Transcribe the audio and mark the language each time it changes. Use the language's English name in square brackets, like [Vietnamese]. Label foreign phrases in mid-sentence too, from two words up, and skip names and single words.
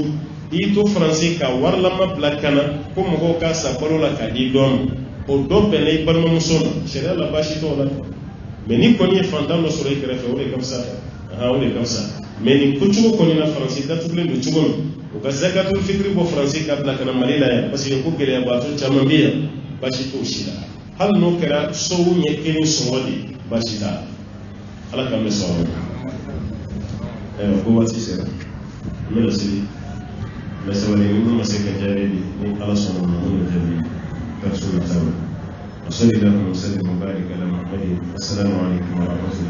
[Bambara] di i to Faransi ka warilama bila ka na ko mɔgɔw k'a sa balo la k'a di dɔ ma o dɔ bɛnna i balimamuso ma sariya la baasi t'o la mais ni kɔni ye fantan dɔ sɔrɔ i kɛrɛfɛ o de ka fisa o de ka fisa mais nin kocogo kɔni na Faransi datugulen don cogo min o ka [Arabic] زكاة الفطر [Bambara] bɔ Faransi ka bila ka na Mali la yan [French] parce que [Bambara] ko gɛlɛyabaatɔ caman bɛ yan baasi t'o si la hali n'o kɛra sow ɲɛ kelen sɔngɔ de baasi t'a la ala k'an bɛ sɔn o ma ko waati sera n bɛna seli mais sabali ni minnu ma se ka jaabi di ni ala sɔnna ma minnu jaabi ka so ta [Arabic] وصلى الله وسلم وبارك على محمد السلام عليكم ورحمه الله